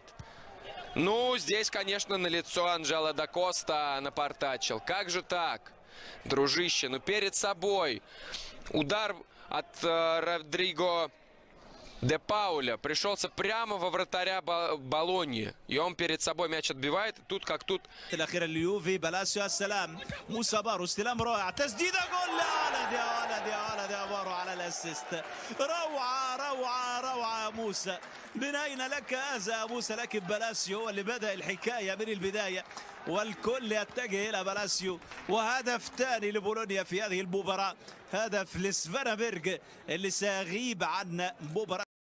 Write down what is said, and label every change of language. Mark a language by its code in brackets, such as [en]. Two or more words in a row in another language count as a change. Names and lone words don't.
[ru] Ну, здесь, конечно, налицо Анджело да Коста напортачил. Как же так? Дружище, ну перед собой. Удар от Родриго де Пауля пришелся прямо во вратаря Болоньи. И он перед собой мяч отбивает. И тут как тут. [ar] الأخيرة اليوفي بلاسيو السلام موسى بارو استلام رائع تسديدة جول يا ولد يا ولد يا بارو على الاسيست روعة روعة روعة موسى بنينا لك هذا موسى لكن بلاسيو هو اللي بدأ الحكاية من البداية والكل يتجه إلى بلاسيو وهدف ثاني لبولونيا في هذه المباراة هدف لسفانابرغ اللي سيغيب عن مباراة